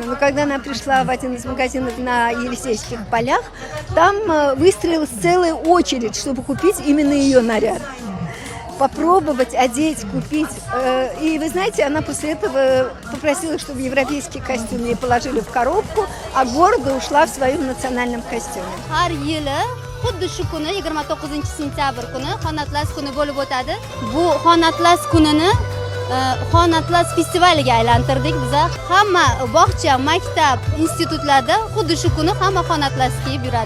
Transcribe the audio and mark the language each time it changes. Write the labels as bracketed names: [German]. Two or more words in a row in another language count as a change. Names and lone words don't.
[Russian] Но когда она пришла в один из магазинов на Елисейских полях, там выстроилась целая очередь, чтобы купить именно ее наряд. Попробовать, одеть, купить. И вы знаете, она после этого попросила, чтобы европейский костюм ей положили в коробку, а гордо ушла в своем национальном костюме. [Uzbek] Har yili xuddi shu kuni 29-sentyabr kuni Xon Atlas kuni bo'lib o'tadi. Bu Xon Atlas kunini Xon Atlas festivaliga aylantirdik biz. Hamma bog'cha, maktab, institutlarda xuddi shu kuni hamma Xon Atlas kiyib yuradi.